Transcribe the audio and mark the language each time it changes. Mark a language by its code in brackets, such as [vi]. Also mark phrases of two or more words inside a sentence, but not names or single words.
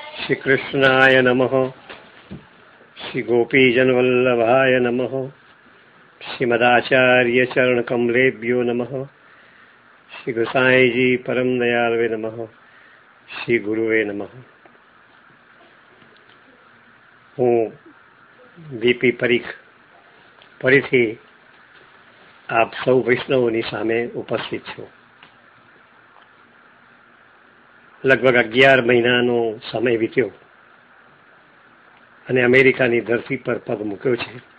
[sa] श्री कृष्णाय नमः। श्री गोपीजनवल्लभाय नमः। श्रीमदाचार्य चरण कमलेभ्यो नमः। श्री गोसाई जी परम दयालवे नमः। श्री गुरुवे नमः। [gu] હું વીપી પરીખ ફરીથી આપ સૌ વૈષ્ણવોની સામે ઉપસ્થિત છું. લગભગ 11 મહિનાનો સમય વીત્યો અને અમેરિકાની ધરતી પર પગ મૂક્યો છે.